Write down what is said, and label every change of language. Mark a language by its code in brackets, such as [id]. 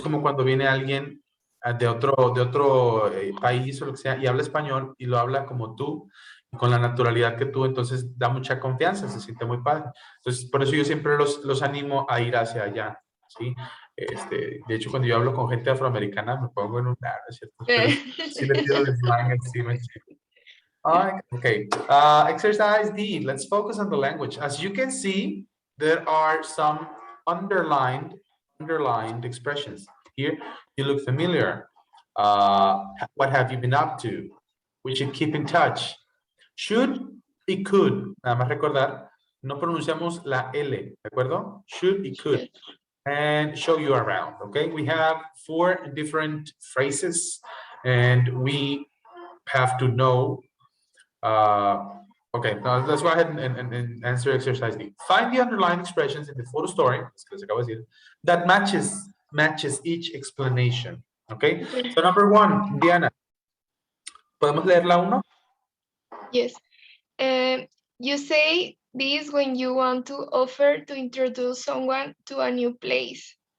[es] Es como cuando viene alguien de otro país o lo que sea y habla español y lo habla como tú, con la naturalidad que tú, entonces da mucha confianza, se siente muy padre. Entonces, por eso yo siempre los animo a ir hacia allá, ¿sí? De hecho, cuando yo hablo con gente afroamericana, me pongo en un lado, ¿cierto? Pero sí le pido el slang encima. [en] Okay. Exercise D. Let's focus on the language. As you can see, there are some underlined expressions. Here, you look familiar. What have you been up to? We should keep in touch. Should y could. [es] Nada más recordar No pronunciamos la L, ¿de acuerdo? [en] Should y could. Should. And show you around, okay? We have 4 different phrases and we have to know, okay, now let's go ahead and answer exercise B. Find the underlying expressions in the photo story, [es] es que les acabo de decir, [en] that matches each explanation, okay? Okay. So number 1, Diana, [es] ¿podemos leer la 1? [en] Yes. You say this when you want to offer to introduce someone to a new place.